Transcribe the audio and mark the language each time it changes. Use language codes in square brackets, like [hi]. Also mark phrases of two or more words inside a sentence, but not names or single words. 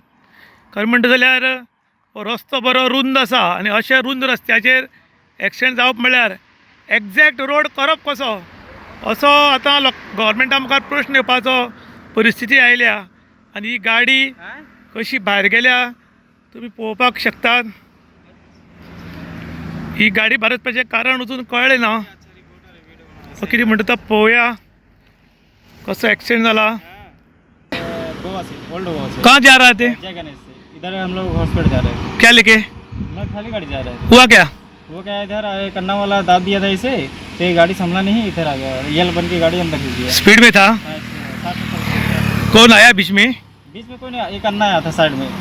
[kok] खरें म्हणटा जाल्यार रस्तो बरो रुंद आसा आनी अशे रुंद रस्त्याचेर एक्सिडेंट जावप म्हळ्यार [en] exact road [kok] करप कसो असो आतां गव्हर्मेंटा मुखार प्रश्न येवपाचो परिस्थिती आयल्या आनी ही गाडी कशी भायर गेल्या तुमी पळोवपाक शकतात. ही गाडी भायर वचपाचें कारण अजून कळ्ळें ना. कितें म्हणटा तो पळोवया कसो एक्सिडेंट जाला. [hi] गोवा से ओल्ड गोवा से कहाँ जा रहा थे? जय गणेश से इधर हम लोग हॉस्पिटल जा रहे थे. क्या लेके? हम लोग खाली गाड़ी जा रहे थे. हुआ क्या? वो क्या इधर आए कन्ना वाला दाब दिया था इसे तो ये गाड़ी संभला नहीं इधर आ गया यल बन की गाड़ी अंदर घुस गया. स्पीड में था? हाँ, इसमें 60 कौन आया बीच में? बीच में कोई नहीं एक अन्ना आया था साइड में.